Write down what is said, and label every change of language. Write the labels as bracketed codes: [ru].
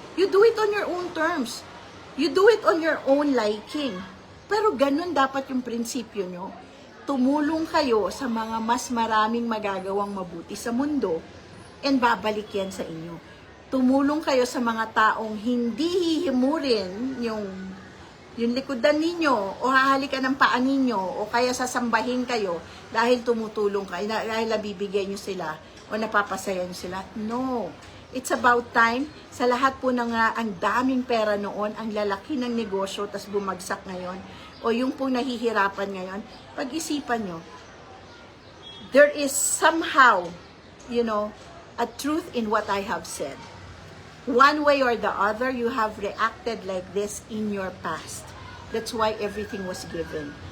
[en] You do it on your own terms. You do it on your own liking. [tl] Pero ganun dapat yung prinsipyo nyo. Tumulong kayo sa mga mas maraming magagawang mabuti sa mundo. And babalik yan sa inyo. Tumulong kayo sa mga taong hindi hihimurin yung likodan ninyo o hahalikan ng paa ninyo o kaya sasambahin kayo dahil tumutulong kayo, dahil nabibigay nyo sila o napapasaya nyo sila. [en] No. It's about time. [tl] Sa lahat po ng ang daming pera noon, ang lalaki ng negosyo, tas bumagsak ngayon, o yung pong nahihirapan ngayon, pag-isipan nyo, [en] there is somehow, a truth in what I have said. One way or the other, you have reacted like this in your past. That's why everything was given.